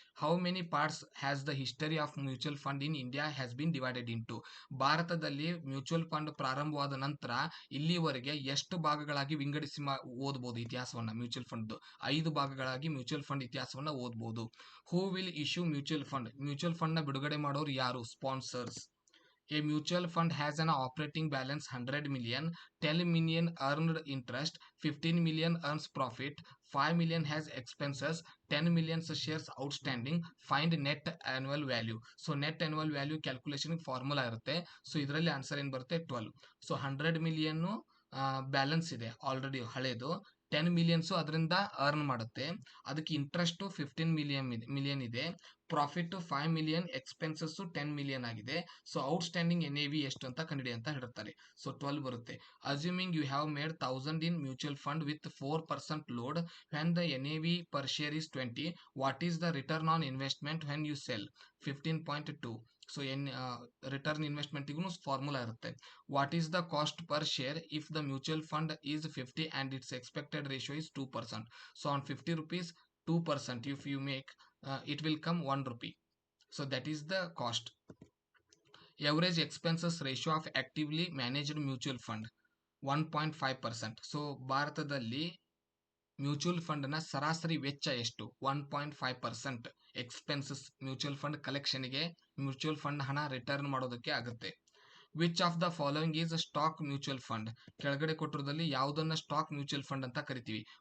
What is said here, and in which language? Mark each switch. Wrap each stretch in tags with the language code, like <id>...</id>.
<en>How many parts has the history of mutual fund in India has been divided into.</en> <kn>ಭಾರತದಲ್ಲಿ mutual fund ಪ್ರಾರಂಭವಾದ ನಂತರ ಇಲ್ಲಿವರೆಗೆ ಎಷ್ಟು ಭಾಗಗಳಾಗಿ ವಿಂಗಡಿಸಿ ಓದಬಹುದು ಇತಿಹಾಸವನ್ನ? ಮ್ಯೂಚುವಲ್ ಫಂಡ್ 5 ಭಾಗಗಳಾಗಿ ಮ್ಯೂಚುವಲ್ ಫಂಡ್ ಇತಿಹಾಸವನ್ನ ಓದಬಹುದು.</kn> <en>Who will issue mutual fund.</en> <kn>Mutual fund ನ ಬಿಡುಗಡೆ ಮಾಡೋರು ಯಾರು? Sponsors.</kn> <en>A mutual fund has an operating balance 100 million, 10 million earned interest, 15 million earns profit, 5 million has expenses, 10 million shares outstanding, find net annual value. So net annual value calculation formula ಇರುತ್ತೆ.</en> <kn>So ಇದರಲ್ಲಿ answer ಏನ್ ಬರುತ್ತೆ? 12. So 100 million balance ಇದೆ already ಹಳೇದು, 10 ಮಿಲಿಯನ್ಸು ಅದರಿಂದ earn ಮಾಡುತ್ತೆ. ಅದಕ್ಕೆ interest 15 million ಇದೆ. ಪ್ರಾಫಿಟ್ 5 ಮಿಲಿಯನ್, ಎಕ್ಸ್ಪೆನ್ಸಸ್ 10 ಮಿಲಿಯನ್ ಆಗಿದೆ. ಸೊ ಔಟ್ಸ್ಟ್ಯಾಂಡಿಂಗ್ NAV ಎಷ್ಟು ಅಂತ ಕಂಡಿಡಿ ಅಂತ ಹೇಳ್ತಾರೆ. ಸೊ 12 ಬರುತ್ತೆ.</kn> <en>Assuming you have made 1000 in mutual fund with 4% load when the NAV per share is 20, what is the return on investment when you sell? 15.2.</en> <kn>So return ಇನ್ವೆಸ್ಟ್ಮೆಂಟಿಗೂ formula ಇರುತ್ತೆ.</kn> <en>What is the cost per share if the mutual fund is 50 and its expected ratio is 2%? So on 50 rupees, 2% if you make, it will come 1 rupee. So that is the cost. Average expenses ratio of actively managed mutual fund 1.5%.</en> <kn>So ಭಾರತದಲ್ಲಿ mutual ಫಂಡ್ನ ಸರಾಸರಿ ವೆಚ್ಚ ಎಷ್ಟು? 1.5% expenses mutual fund ಕಲೆಕ್ಷನ್ಗೆ, mutual fund ಹಣ return ಮಾಡೋದಕ್ಕೆ ಆಗುತ್ತೆ.</kn> <en>Which of the following is stock mutual fund?</en> <kn>ಕೆಳಗಡೆ ಕೊಟ್ಟಿರೋದಲ್ಲಿ ಯಾವುದನ್ನ stock mutual fund ಅಂತ ಕರಿತೀವಿ?</kn>